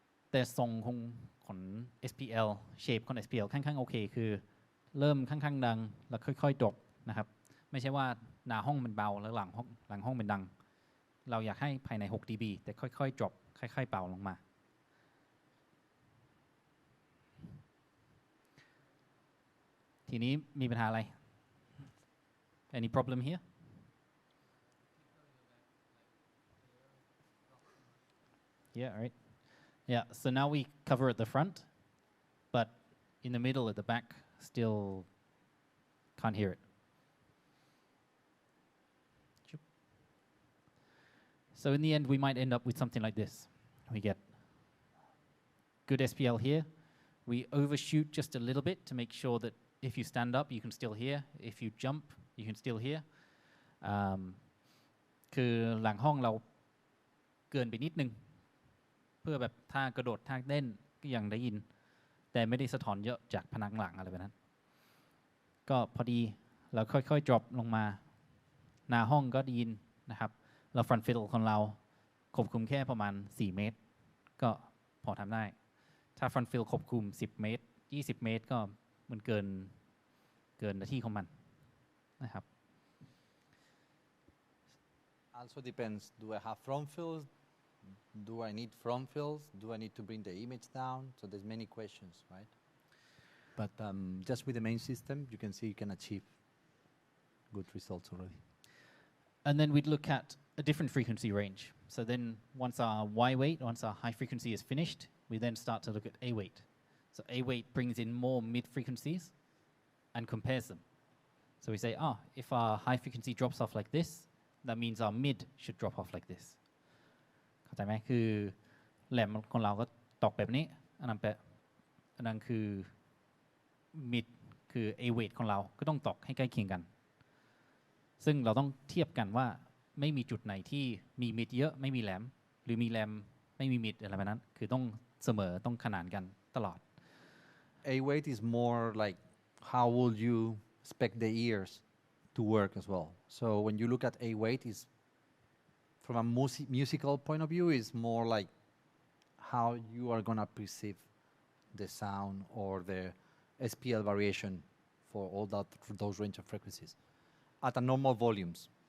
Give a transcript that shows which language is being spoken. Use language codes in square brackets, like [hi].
[th] แต่ทรงของ SPL shape ของ SPL ค่อนข้างโอเคคือเริ่มค่อนข้างดังแล้วค่อยๆดรอปนะครับไม่ใช่ว่าหน้าห้องมันเบาแล้วหลังห้องมันดังเราอยากให้ภายใน6 dB แต่ค่อยๆดรอปค่อยๆเบาลงมาทีนี้มีปัญหาอะไร [en] Any problem here Yeah, right. Yeah, so now we cover at the front, but in the middle at the back, still can't hear it. So in the end, we might end up with something like this. We get good SPL here. We overshoot just a little bit to make sure that if you stand up, you can still hear. If you jump, you can still hear. [th] คือหลังห้องเราเกินไปนิดนึงเพื่อแบบถ้ากระโดดท่าเต้นก็ยังได้ยินแต่ไม่ได้สะท้อนเยอะจากผนังหลังอะไรแบบนั้นก็พอดีเราค่อยๆ drop ลงมาหน้าห้องก็ได้ยินนะครับเรา front fiddle ของเราควบคุมแค่ประมาณ4เมตรก็พอทำได้ถ้า front fiddle ควบคุม10เมตร20เมตรก็มันเกินหน้าที่ของมันนะครับ [en] Also depends do I have front fills do I need front fills do I need to bring the image down so there's many questions right but just with the main system you can see you can achieve good results already and then we'd look at a different frequency range so then once our Y weight once our high frequency is finished we then start to look at A weight so A weight brings in more mid frequencies and compares them so we say if our high frequency drops off like this that means our mid should drop off like this [th] เข้าใจไหมคือแหลมของเราก็ตกแบบนี้อันนั้นคือ mid คือ A weight ของเราก็ต้องตกให้ใกล้เคียงกันซึ่งเราต้องเทียบกันว่าไม่มีจุดไหนที่มี mid เยอะไม่มีแหลมหรือมีแหลมไม่มี mid อะไรแบบนั้นคือต้องเสมอต้องขนานกันตลอด [en] A weight is more like how would you expect the ears to work as well so when you look at A weight is from a musical point of view is more like how you are going to perceive the sound or the SPL variation for all those range of frequencies at a normal volumes